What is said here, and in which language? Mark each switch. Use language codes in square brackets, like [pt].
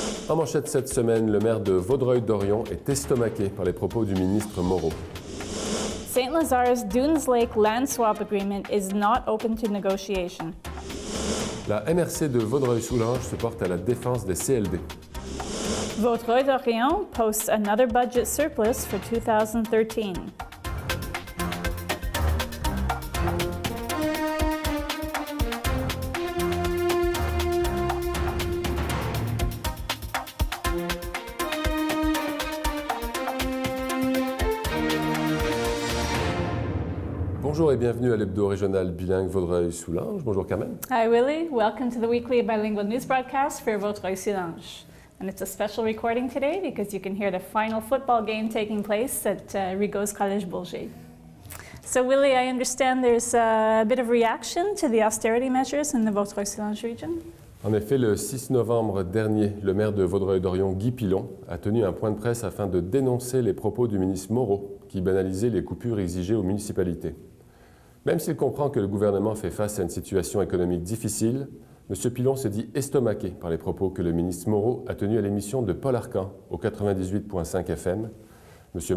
[fr] En manchette cette semaine, le maire de Vaudreuil-Dorion est estomaqué par les propos du ministre Moreau. [en] St. Lazar's Dunes Lake land swap agreement is not open to negotiation. [fr] La MRC de Vaudreuil-Soulanges se porte à la défense des CLD. [en] Vaudreuil-Dorion posts another budget surplus for 2013. [fr] Bonjour et bienvenue à l'hebdo régional bilingue Vaudreuil-Soulanges. Bonjour Carmen. [en] Hi Willie, welcome to the weekly bilingual news broadcast for Vaudreuil-Soulanges. And it's a special recording today because you can hear the final football game taking place at Rigaud's Collège Bourget. So Willie, I understand there's a bit of reaction to the austerity measures in the Vaudreuil-Soulanges region? [fr] En effet, le 6 novembre dernier, le maire de Vaudreuil-Dorion, Guy Pilon, a tenu un point de presse afin de dénoncer les propos du ministre Moreau qui banalisait les coupures exigées aux municipalités. Même s'il comprend que le gouvernement fait face à une situation économique difficile, M. Pilon se dit estomaqué par les propos que le ministre Moreau a tenus à l'émission de Paul Arcan au 98.5 FM. M.